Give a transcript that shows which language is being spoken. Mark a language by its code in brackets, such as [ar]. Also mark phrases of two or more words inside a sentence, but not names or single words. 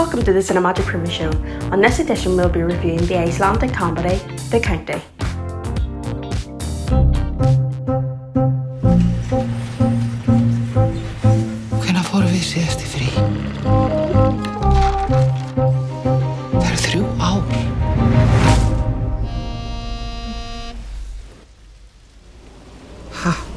[en] to the Cinemagic Preview Show. On this edition we'll be reviewing the Icelandic comedy, The County. [is] Hvenær fórum við síðast í frí? Það eru 3 ár. Ha?